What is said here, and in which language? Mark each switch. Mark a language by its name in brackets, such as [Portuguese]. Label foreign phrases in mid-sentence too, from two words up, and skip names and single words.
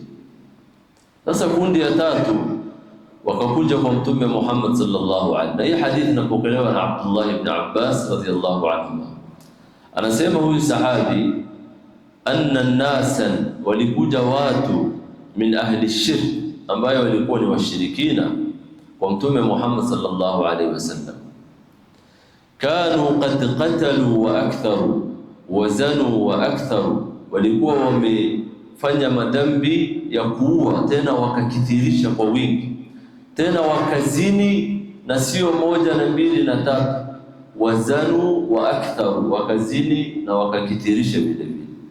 [Swahili] Sasa kundi ya tatu wakakuja kwa Mtume Muhammad [Arabic] صلى الله عليه وسلم. [Swahili] Hii hadithi inapokelewa na Abdullah ibn Abbas [Arabic] رضي الله عنه. [Swahili] Anasema huyu sahabi, [Arabic] أن ناسا, [Swahili] walikuja watu [Arabic] من أهل الشرك, [Swahili] ambayo walikuwa ni washirikina kwa Mtume Muhammad [Arabic] صلى الله عليه وسلم. كانوا قد قتلوا وأكثروا وزنوا وأكثروا, [Swahili] walikuwa wamefanya madhambi ya kuua, tena wakakithirisha kwa wingi, tena wakazini na sio moja na mbili na tatu. [Arabic] وزنوا وأكثروا, [Swahili] wakazini na wakakithirisha vile vile.